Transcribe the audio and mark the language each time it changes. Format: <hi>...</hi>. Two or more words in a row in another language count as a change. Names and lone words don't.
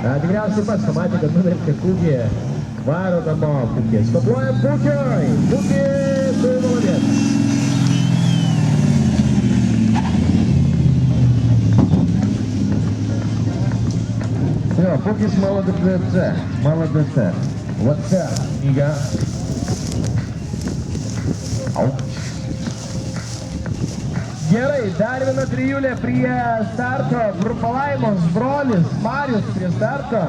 <lt>tikriausiai pats pamatė, kad nuvertė kūgį, varo namo Pukį. Stopuojam Pukioj! Pukį, tu nuodės!</lt> <ru>Все, Пукис молодец, молодец. Вот так, книга.</ru> <lt>Gerai, dar viena trijulė prie starto. Palaimos brolis Marius prie starto.</lt>